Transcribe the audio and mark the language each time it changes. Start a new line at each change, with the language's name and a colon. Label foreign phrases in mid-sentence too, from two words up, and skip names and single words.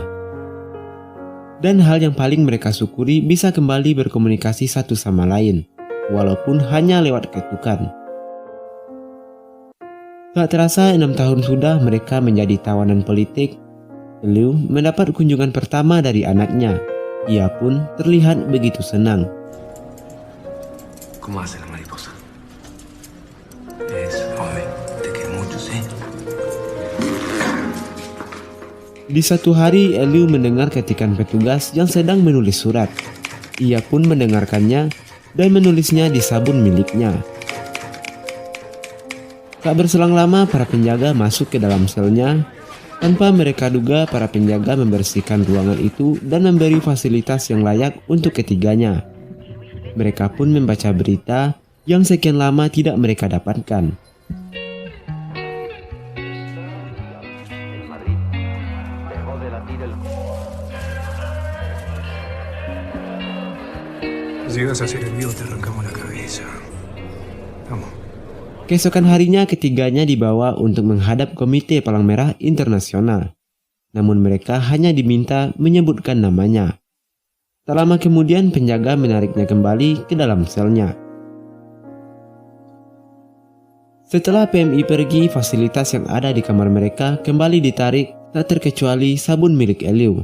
Indonesian: Dan hal yang paling mereka syukuri bisa kembali berkomunikasi satu sama lain, walaupun hanya lewat ketukan. Tak terasa 6 tahun sudah mereka menjadi tawanan politik. Liu mendapat kunjungan pertama dari anaknya. Ia pun terlihat begitu senang.
Spanish: ¿Cómo hace la mariposa? Es suave, te quiero mucho, ¿sí?
Indonesian: Di satu hari, Liu mendengar ketikan petugas yang sedang menulis surat. Ia pun mendengarkannya dan menulisnya di sabun miliknya. Tak berselang lama, para penjaga masuk ke dalam selnya. Tanpa mereka duga, para penjaga membersihkan ruangan itu dan memberi fasilitas yang layak untuk ketiganya. Mereka pun membaca berita yang sekian lama tidak mereka dapatkan.
Spanish: Si llegas a ser el vivo, te arrancamos la cabeza. Vamos.
Indonesian: Keesokan harinya ketiganya dibawa untuk menghadap Komite Palang Merah Internasional. Namun mereka hanya diminta menyebutkan namanya. Tak lama kemudian penjaga menariknya kembali ke dalam selnya. Setelah PMI pergi, fasilitas yang ada di kamar mereka kembali ditarik, tak terkecuali sabun milik Liu.